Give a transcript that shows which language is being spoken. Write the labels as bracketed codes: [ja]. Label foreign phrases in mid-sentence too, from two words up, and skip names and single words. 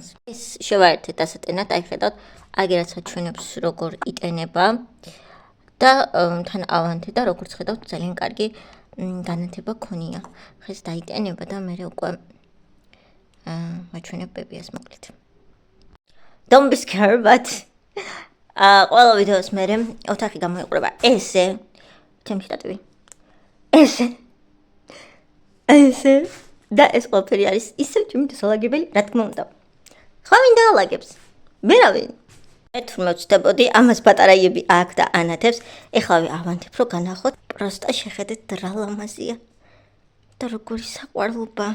[ka] ეს შევაერთეთ დასატენად, აი ხედავთ, აგერაცა ჩვენებს როგორ იტენება და თან ავანთე და როგორც ხედავთ, ძალიან კარგი განათება ქონია. ხეს დაიტენება და მე უკვე მაჩვენებ ბებიას მოკლედ. [en] Don't be scared, but [ka] ყველა ვიდეოს მერე ოთახი გამოიყურება ესე, ჩემი შტატები. ესე და ეს ყველაფერი არის ისევ ჩემი დასალაგებელი, რა თქმა უნდა. ხა ვინ დაალაგებს? ვერავინ. მე თურმე ვწდებოდი, ამას პატარაიები აქ და ანათებს, ეხლავე ავანთებ, რომ განახოთ, პროსტა შეხედეთ რა ლამაზია და როგორი საყვარლობა.